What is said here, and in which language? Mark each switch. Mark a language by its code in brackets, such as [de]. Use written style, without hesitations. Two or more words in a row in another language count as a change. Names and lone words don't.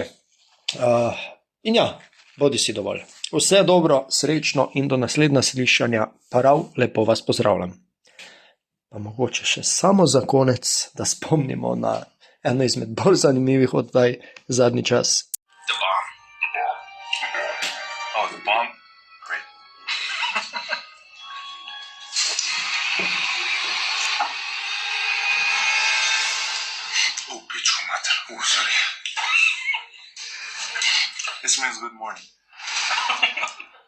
[sl] In ja, bodi si dovolj. Vse dobro, srečno in do naslednja slišanja, prav lepo vas pozdravljam. Pa mogoče še samo za konec, da spomnimo na eno izmed bolj zanimivih oddaj zadnji čas. [en] The bomb. Oh, the bomb? Great. [hr] Oh, piču mater. [en] Sorry. This means good morning.